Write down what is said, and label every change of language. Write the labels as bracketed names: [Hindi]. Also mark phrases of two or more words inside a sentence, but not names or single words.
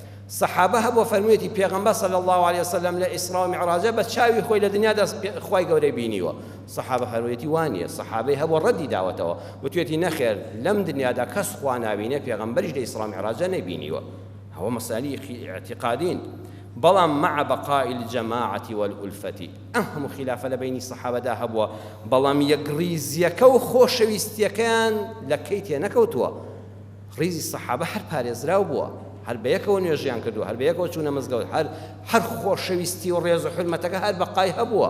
[Central Kurdish] سەحابە هەبووە فەرموویەتی پێغەمبەر [Arabic] صلی الله عليه وسلم [Central Kurdish] لە ئیسرا و میعراجە بە چاوی خۆی لە دنیادا خوای گەورەی بینیوە. سەحابە فەرموویەتی وانییە، سەحابەی هەبووە ڕەدی داوەتەوە، وتوێتی نەخێر لەم دنیادا کەس خوا نابینێ پێغەمبەریش لە ئیسرا و میعراجە نەبینیوە. هەوە مەسالی اعتقادین. بەڵام [Arabic] مع بقاء الجماعة والألفة [Central Kurdish] ئەم خلافە لە بینی سەحابەدا هەبووە، بەڵام یەکڕیزیەکە و خۆشەویستیەکان لە کەی تێ نەکەوتووە. ڕیزی سەحابە هەر پارێزراو بووە، هەر بەیەکەوە نوێژیان کردووە، هەر بەیەکەوە چوونە مزگەوت، هەر خۆشەویستی و ڕێز و حرمەتەکە هەر بەقای هەبووە.